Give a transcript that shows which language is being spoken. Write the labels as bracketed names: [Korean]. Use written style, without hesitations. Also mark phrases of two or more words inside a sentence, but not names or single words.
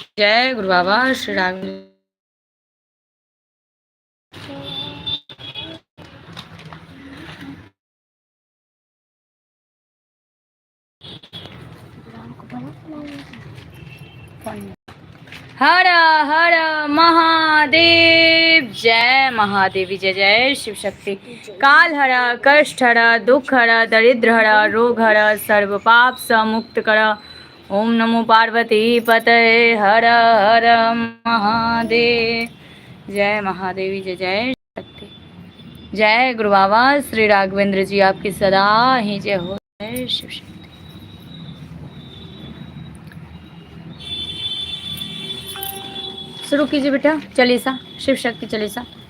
[Hindi] जय गुरु बाबा। श्री राघवेंद्र। हर हर महादेव। जय महादेवी। जय जय शिव शक्ति। काल हरा, कष्ट हरा, दुख हरा, दरिद्र हरा, रोग हरा, सर्व पाप समुक्त कर। ओम नमो पार्वती पतये। हर हर महादेव। जय महादेवी। जय जय शक्ति। जय गुरु बाबा। श्री राघवेंद्र जी आपकी सदा ही जय हो। जय शिव शक्ति। शुरू कीजिए बेटा चालीसा, शिव शक्ति चालीसा।